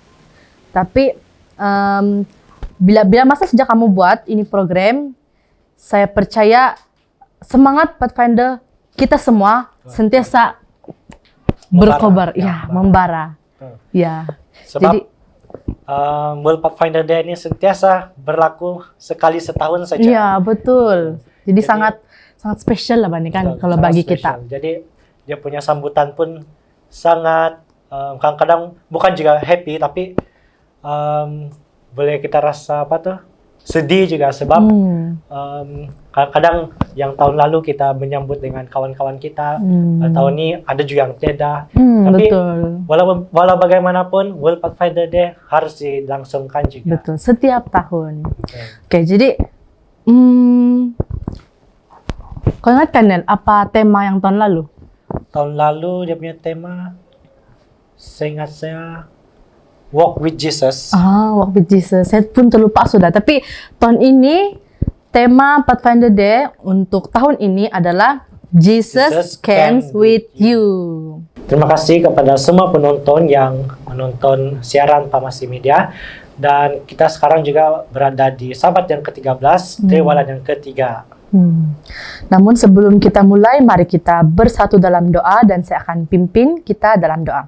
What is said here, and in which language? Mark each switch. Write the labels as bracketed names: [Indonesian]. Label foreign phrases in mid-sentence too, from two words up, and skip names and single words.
[Malay] Tapi bila masa sejak kamu buat ini program, saya percaya semangat Pathfinder kita semua sentiasa berkobar, membara. Ya. sebab Jadi World Pathfinder Day ini sentiasa berlaku sekali setahun saja. iya, betul. Jadi sangat spesial lah Bani kan kalau bagi spesial. kita. Jadi dia punya sambutan pun sangat kadang-kadang bukan juga happy, tapi boleh kita rasa sedih juga sebab kadang-kadang yang tahun lalu kita menyambut dengan kawan-kawan kita, tahun ini ada juga yang beda. Tapi betul. walau bagaimanapun World Pathfinder Day harus dilangsungkan juga. Betul, setiap tahun. Okay. Oke, jadi kau ingat kan Nel, apa tema yang tahun lalu? Tahun lalu dia punya tema, seingat saya, [English] Walk with Jesus. Walk with Jesus. [Malay] Saya pun terlupa sudah. Tapi tahun ini tema Pathfinder Day untuk tahun ini adalah Jesus Camps with You. Terima kasih kepada semua penonton yang menonton siaran Kompasi Media. Dan kita sekarang juga berada di Sabat yang ke-13, Triwulan yang ke-3. Namun sebelum kita mulai, mari kita bersatu dalam doa dan saya akan pimpin kita dalam doa.